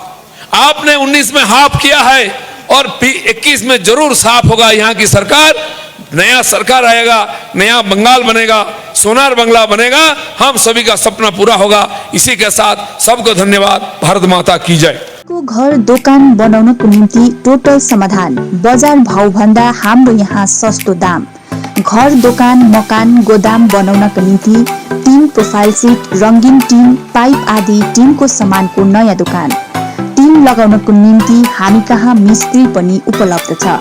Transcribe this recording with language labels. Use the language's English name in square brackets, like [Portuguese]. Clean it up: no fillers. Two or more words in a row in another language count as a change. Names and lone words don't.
[Hindi] आपने 19 में हाफ किया है और 21 में जरूर साफ होगा। यहाँ की सरकार, नया सरकार आएगा, नया बंगाल बनेगा, [Bangla] সোনার বাংলা [Hindi] बनेगा, हम सभी का सपना पूरा होगा। इसी के साथ सबको धन्यवाद। भारत माता की जय। [Nepali] को घर दोकान बनाउनको निम्ति टोटल समाधान, बजार भाव भन्दा हाम्रो यहाँ सस्तो दाम। घर दोकान मकान गोदाम बनाउनका निम्ति टिन प्रोफाइल सिट, रंगीन टिन, पाइप आदि टिनको सामानको नयाँ दोकान। टिन लगाउनको निम्ति हामी कहाँ मिस्त्री पनि उपलब्ध छ।